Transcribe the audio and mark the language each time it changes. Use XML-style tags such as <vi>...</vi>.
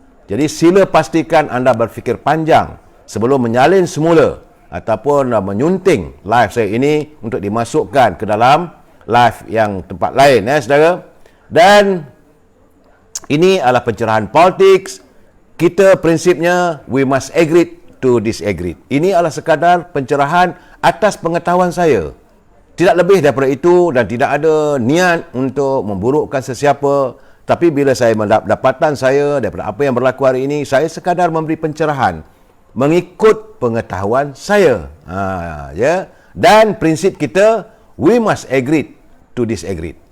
<ms>Jadi sila pastikan anda berfikir panjang sebelum menyalin semula ataupun menyunting live saya ini untuk dimasukkan ke dalam live yang tempat lain, saudara. Dan ini adalah pencerahan politik. Kita prinsipnya</ms> <en>we must agree to disagree.</en> <ms>Ini adalah sekadar pencerahan atas pengetahuan saya. Tidak lebih daripada itu dan tidak ada niat untuk memburukkan sesiapa. Tapi bila saya mendapat dapatan saya daripada apa yang berlaku hari ini, saya sekadar memberi pencerahan mengikut pengetahuan saya. Ya. Dan prinsip kita,</ms> <en>we must agree to disagree.</en>